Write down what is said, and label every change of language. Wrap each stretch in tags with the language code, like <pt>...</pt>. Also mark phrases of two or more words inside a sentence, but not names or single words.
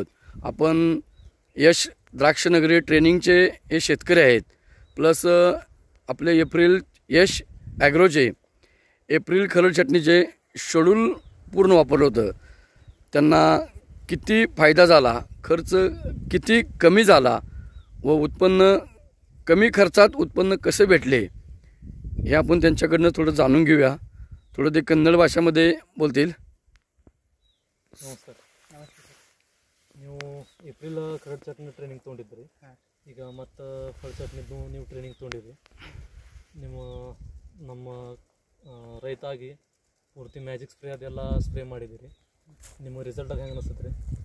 <mr>आपण यश द्राक्षनगरी ट्रेनिंगचे हे शेतकरी आहेत, प्लस आपले एप्रिल यश ॲग्रोचे एप्रिल खरड छटणीचे शेड्यूल पूर्ण वापरलं होतं। त्यांना किती फायदा झाला, खर्च किती कमी झाला व उत्पन्न कमी खर्चात उत्पन्न कसे भेटले हे आपण त्यांच्याकडनं थोडं जाणून घेऊया। थोडं ते कन्नड भाषेमध्ये बोलतील।</mr> <kn>ನಮಸ್ಕಾರ ನೀವು ಏಪ್ರಿಲ್ ಕರಡ್ ಚಟ್ನಿ ಟ್ರೈನಿಂಗ್ ತೊಗೊಂಡಿದ್ರಿ, ಈಗ ಮತ್ತು ಫಳ ಚಟ್ನಿದ್ದು ನೀವು ಟ್ರೈನಿಂಗ್ ತೊಗೊಂಡಿರಿ। ನಮ್ಮ ರೈತಾಗಿ ಪೂರ್ತಿ</kn> <en>magic spray</en> <kn>ಅದೆಲ್ಲ ಸ್ಪ್ರೇ ಮಾಡಿದ್ದೀರಿ, ನಿಮ್ಮ ರಿಸಲ್ಟ್ ಹೆಂಗೆ ಅನಿಸುತ್ತೆ ರೀ?</kn>